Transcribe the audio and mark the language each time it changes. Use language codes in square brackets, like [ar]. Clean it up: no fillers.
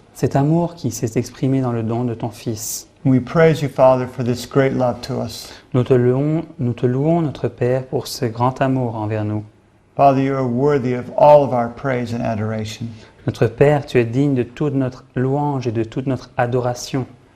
[fr] Cet amour qui s'est exprimé dans le don de ton Fils. [en] We praise you, Father, for this great love to us. [fr] Nous te louons, notre Père, pour ce grand amour envers nous. [en] Father, you are worthy of all of our praise and adoration. [fr] Notre Père, tu es digne de toute notre louange et de toute notre adoration.